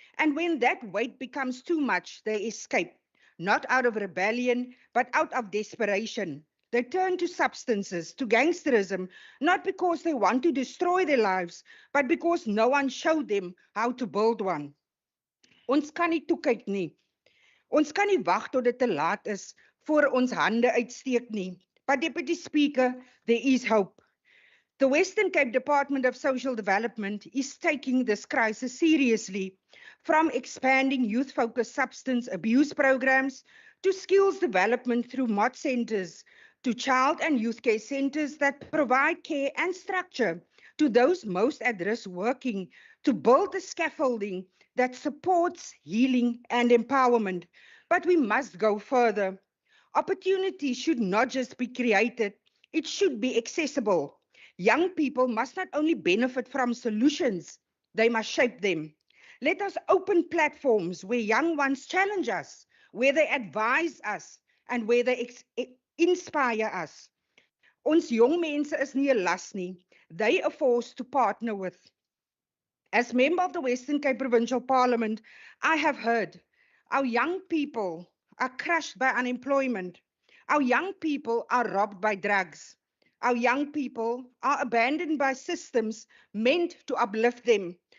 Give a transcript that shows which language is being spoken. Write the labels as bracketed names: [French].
[English] And when that weight becomes too much, they escape, not out of rebellion, but out of desperation. They turn to substances, to gangsterism, not because they want to destroy their lives, but because no one showed them how to build one. [Afrikaans] Ons kan nie toekyk nie. Ons kan nie wag tot dit te laat is voor ons hande uitsteek nie. [English] But Deputy Speaker, there is hope. The Western Cape Department of Social Development is taking this crisis seriously, from expanding youth-focused substance abuse programs to skills development through MOT centers, to child and youth care centers that provide care and structure to those most at risk, working to build the scaffolding that supports healing and empowerment. But we must go further. Opportunity should not just be created, it should be accessible. Young people must not only benefit from solutions, they must shape them. Let us open platforms where young ones challenge us, where they advise us, and where they inspire us. [Afrikaans] Ons jong mense is nie 'n las nie. [English] They are forced to partner with. As member of the Western Cape Provincial Parliament, I have heard our young people are crushed by unemployment. Our young people are robbed by drugs. Our young people are abandoned by systems meant to uplift them.